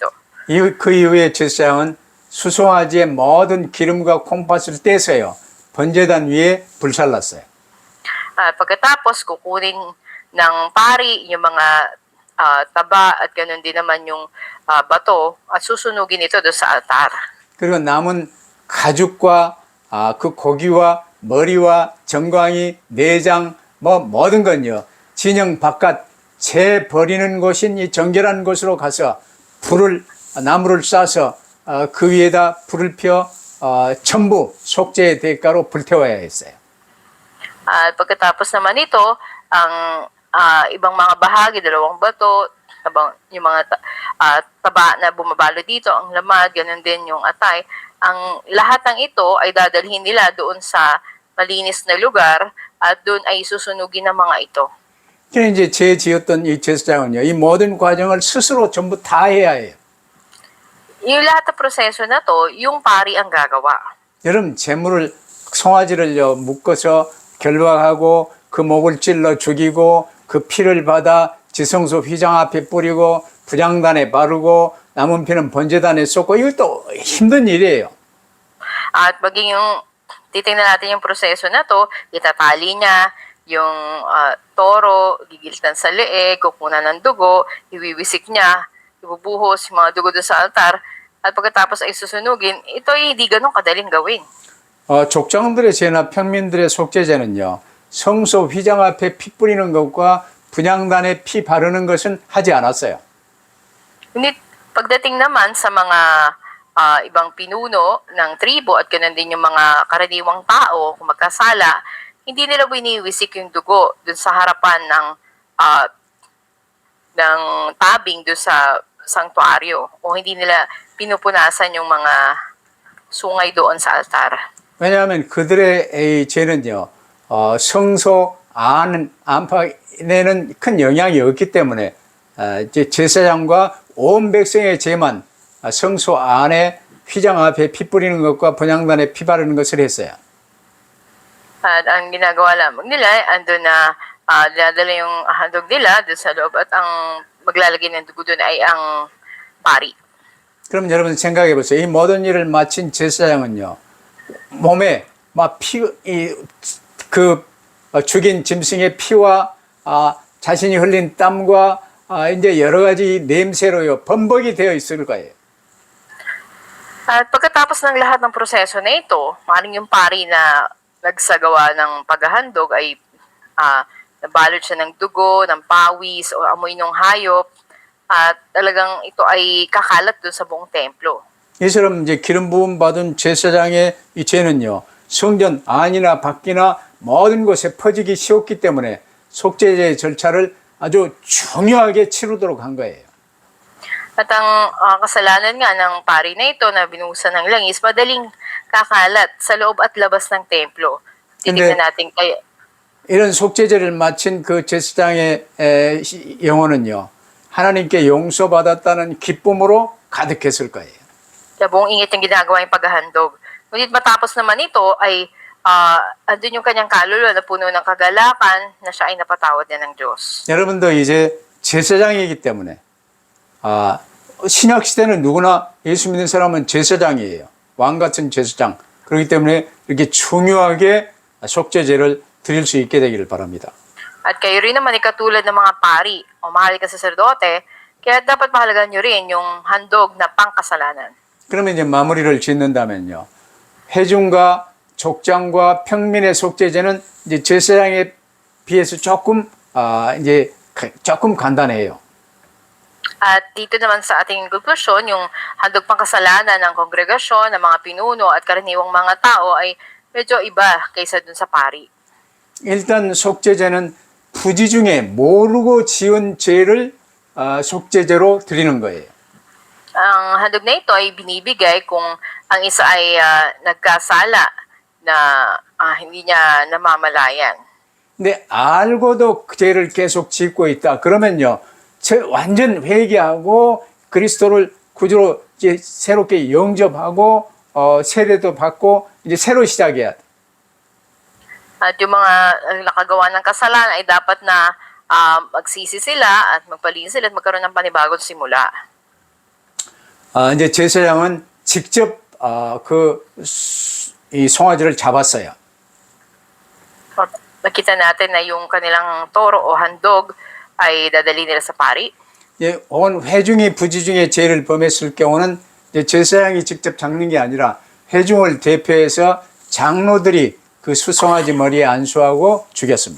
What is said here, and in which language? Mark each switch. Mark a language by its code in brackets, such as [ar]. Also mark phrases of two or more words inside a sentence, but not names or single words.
[ko] 그 이후에 제사장은 수송아지의 모든 기름과 콩팥을 떼서요 번제단 위에 불살랐어요. [tl] Pagkatapos kukunin ng pari yung mga taba at ganoon din naman yung bato at susunugin ito doon sa altar. [ko] 그리고 남은 가죽과 그 고기와 머리와 정광이 내장 모든 건요 진영 바깥 재 버리는 곳인 이 정결한 곳으로 가서 나무를 싸서 그 위에다 불을 펴 전부 속죄의 대가로 불태워야 했어요. [tl] At pagkatapos naman ito, ang ibang mga bahagi, dalawang bato, yung mga taba na bumabalo dito, ang lamad, ganun din yung atay. Ang lahat ng ito ay dadalhin nila doon sa malinis na lugar at doon ay susunugin ng mga ito. [ko] 그래서 이제 지었던 이 제사장은요, 이 모든 과정을 스스로 전부 다 해야 해요. [tl] Yung lahat ng proseso na to, yung pari ang gagawa. [ko] 여러분, 재물을, 송아지를요, 묶어서 결박하고 그 목을 찔러 죽이고 그 피를 받아 지성소 휘장 앞에 뿌리고 분향단에 바르고 남은 피는 번제단에 쏟고 이것도 힘든 일이에요. [tl] At maging yung, titingnan natin yung proseso na to, itatali niya yung toro, gigilitan sa leeg, kukunan ng dugo, iwiwisik niya, ibubuhos yung mga dugo doon sa altar, at pagkatapos ay susunugin, ito ay hindi ganun kadaling gawin. [ko] 족장들의 제나 평민들의 속죄제는요, 성소 휘장 앞에 피 뿌리는 것과 분향단에 피 바르는 것은 하지 않았어요. [tl] Ngunit pagdating naman sa mga ibang pinuno ng tribo at ganun din yung mga karaniwang tao kung magkasala, hindi nila winiwisik yung dugo dun sa harapan ng tabing dun sa sanktuaryo o hindi nila pinupunasan yung mga sungay doon sa altar. [ko] 왜냐하면 그들의 이 죄는요, 성소 안팎에는 큰 영향이 없기 때문에 이제 제사장과 온 백성의 죄만 성소 안에 휘장 앞에 피 뿌리는 것과 분향단에 피 바르는 것을 했어요. [tl] At ang ginagawa lamang nila, andun na dinadala yung handog nila doon sa loob at ang maglalagay ng dugo doon ay ang pari. [ko] 그럼 여러분 생각해 보세요. 이 모든 일을 마친 제사장은요, 몸에 막 죽인 짐승의 피와 자신이 흘린 땀과 이제 여러 가지 냄새로요, 범벅이 되어 있을 거예요. [tl] At pagkatapos ng lahat ng proseso na ito, maaaring yung pari na nagsagawa ng paghahandog ay nabalot siya ng dugo, ng pawis o amoy ng hayop at talagang ito ay kakalat doon sa buong templo. [ko] 이처럼 이제 기름 부음 받은 제사장의 이 죄는요, 성전 안이나 밖이나 모든 곳에 퍼지기 쉬웠기 때문에 속죄제의 절차를 아주 중요하게 치르도록 한 거예요. [tl] At ang kasalanan nga ng pari na ito na binuhusan ng langis, madaling kakalat sa loob at labas ng templo. Titignan natin kaya. [ko] 이런 속죄제를 마친 그 제사장의 영혼은요, 하나님께 용서받았다는 기쁨으로 가득했을 거예요. [tl] Kaya buong ingit yung ginagawa yung paghahandog. Ngunit matapos naman ito ay andun yung kanyang kaluluwa na puno ng kagalakan na siya ay napatawad na ng Diyos. [ko] 여러분도 이제 제사장이기 때문에 신약 시대는 누구나 예수 믿는 사람은 제사장이에요. 왕 같은 제사장. 그렇기 때문에 이렇게 중요하게 속죄제를 드릴 수 있게 되기를 바랍니다. [tl] At kayo rin naman ay katulad ng mga pari o mahal ka saserdote, kaya dapat mahalagan nyo rin yung handog na pangkasalanan. [ko] 그러면 이제 마무리를 짓는다면요, 회중과 족장과 평민의 속죄제는 이제 제사장에 비해서 조금 간단해요. [tl] At dito naman sa ating konklusyon, yung handog pangkasalanan ng kongregasyon, ng mga pinuno at karaniwang mga tao ay medyo iba kaysa dun sa pari. [ko] 일단 속죄제는 부지 중에 모르고 지은 죄를 속죄제로 드리는 거예요. [tl] Ang handog na ito ay binibigay kung ang isa ay nagkasala na hindi niya namamalayan. [ko] 근데 알고도 그 죄를 계속 짓고 있다. 그러면요, 완전 회개하고 그리스도를 구주로 이제 새롭게 영접하고 세례도 받고 이제 새로 시작해야 돼. [tl] At yung mga nakagawa ng kasalanan ay dapat na magsisi sila at magpalinis sila at magkaroon ng panibagong simula. [ko] 이제 제사장은 직접 이 송아지를 잡았어요. [tl] Nakita natin na yung kanilang toro o handog ay dadali nila sa pari. [ko] 온 회중이 부지 중에 죄를 범했을 경우는 이제 제사장이 직접 잡는 게 아니라 회중을 대표해서 장로들이 그 수송아지 머리에 안수하고 죽였습니다.